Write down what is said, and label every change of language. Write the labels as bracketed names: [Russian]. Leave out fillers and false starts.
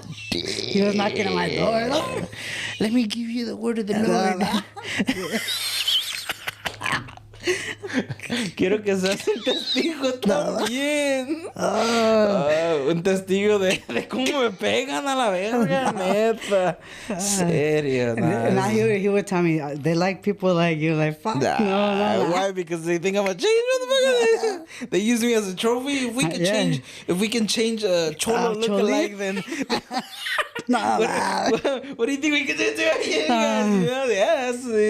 [English] He was knocking on my door. [Spanish] ¿No? [English] Let me give you the word of the Lord. [Spanish] Quiero que seas un testigo también. Un testigo de cómo me pegan a la verga, neta. Serio, [English] Now he would tell me, they like people like you. Like, fuck, no. Why? Because they think I'm a change, motherfucker. They use me as a trophy. If we can change a cholo lookalike, then... What do you think we can do to you guys?